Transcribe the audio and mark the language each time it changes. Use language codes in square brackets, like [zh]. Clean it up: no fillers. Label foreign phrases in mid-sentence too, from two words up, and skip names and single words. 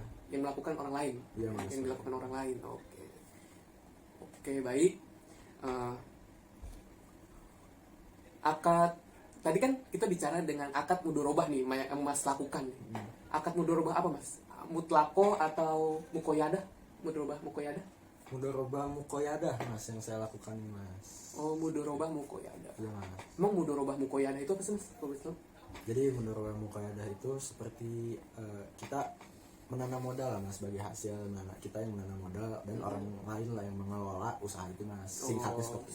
[id] yang melakukan orang lain. Iya, Mas. Yang dilakukan orang lain. Oke. Oke, baik. Akad tadi kan kita bicara dengan akad mudorobah nih yang Mas lakukan. Akad mudorobah apa Mas? Mutlako atau mukoyadah? Mudorobah mukoyadah? Mudorobah mukoyadah Mas yang saya lakukan nih Mas. Oh, mudorobah mukoyadah. Iya Mas. Emang mudorobah mukoyadah itu apa sih Mas? Kalau boleh tahu? Jadi mudorobah mukoyadah itu seperti kita menanam modal lah Mas, bagi hasil kita yang menanam modal dan orang lain lah yang mengelola usaha itu Mas. Singkatnya seperti itu.